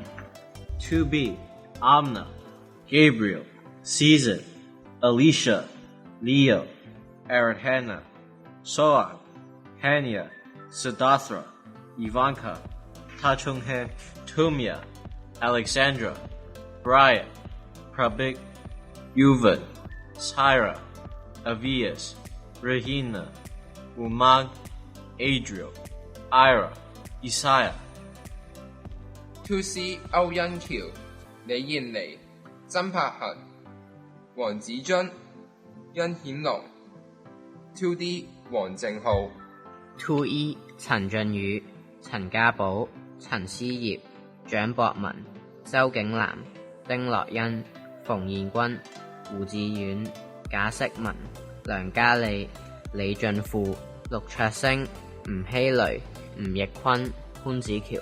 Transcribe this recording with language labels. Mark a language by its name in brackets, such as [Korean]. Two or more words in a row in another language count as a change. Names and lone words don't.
[English] 2B, Amna, Gabriel, Season, Alicia, Leo, Aradhana, Soa, Hania, Siddhartha, Ivanka, Tachunghe, Tumia, Alexandra, Brian, Prabik, Yuvan, Syra, Avias, Regina, Umang, Adriel, Ira, Isaiah. [Cantonese] 2C 歐欣橋、李燕妮、曾柏恒、黃子津、殷顯龍。 2D 黃正浩。 2E 陳俊宇、陳家寶、陳思業、蔣博文、周景南、丁樂欣、馮彥君、胡志遠、賈適文、梁嘉莉、李俊富、陸卓星、吳希雷、吳奕坤、潘子喬。